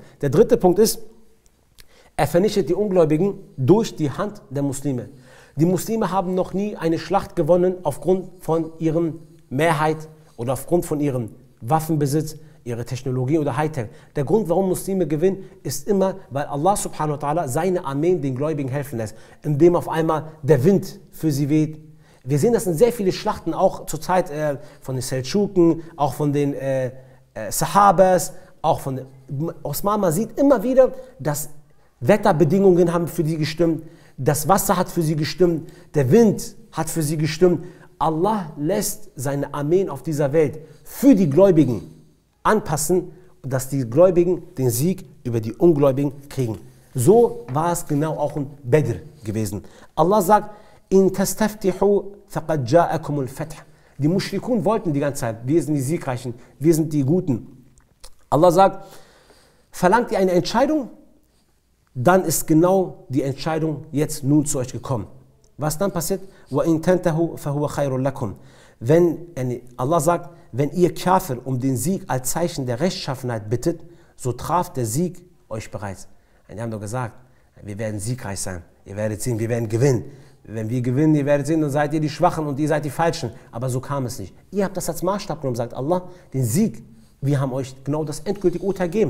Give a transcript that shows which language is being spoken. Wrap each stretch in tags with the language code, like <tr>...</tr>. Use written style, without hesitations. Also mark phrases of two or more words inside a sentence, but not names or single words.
<de>Der dritte Punkt ist, er vernichtet die Ungläubigen durch die Hand der Muslime. Die Muslime haben noch nie eine Schlacht gewonnen aufgrund von ihrer Mehrheit oder aufgrund von ihrem Waffenbesitz, ihrer Technologie oder Hightech. Der Grund, warum Muslime gewinnen, ist immer, weil Allah</de> <ar>سبحانه وتعالى</ar> <de>seine Armeen den Gläubigen helfen lässt, indem auf einmal der Wind für sie weht. Wir sehen das in sehr vielen Schlachten, auch zur Zeit von den Seldschuken, auch von den Sahabas, auch von Osman. Man sieht immer wieder, dass Wetterbedingungen haben für die gestimmt, das Wasser hat für sie gestimmt, der Wind hat für sie gestimmt. Allah lässt seine Armeen auf dieser Welt für die Gläubigen anpassen, dass die Gläubigen den Sieg über die Ungläubigen kriegen. So war es genau auch in Badr gewesen.</de> <ar>Allah sagt, إن تستفتحوا فقد جاءكم الفتح.</ar> <de>Die Mushrikun wollten die ganze Zeit, wir sind die Siegreichen, wir sind die Guten. Allah sagt, verlangt ihr eine Entscheidung? Dann ist genau die Entscheidung jetzt nun zu euch gekommen. Was dann passiert?</de> <ar>وَإِن تَنْتَهُ فَهُوَ خَيْرٌ لَكُمْ.</ar> <de>Allah sagt, wenn ihr Kafir um den Sieg als Zeichen der Rechtschaffenheit bittet, so traf der Sieg euch bereits. Die haben doch gesagt, wir werden siegreich sein, ihr werdet sehen, wir werden gewinnen. Wenn wir gewinnen, ihr werdet sehen, dann seid ihr die Schwachen und ihr seid die Falschen. Aber so kam es nicht. Ihr habt das als Maßstab genommen, sagt Allah, den Sieg. Wir haben euch genau das endgültige Urteil gegeben.</de>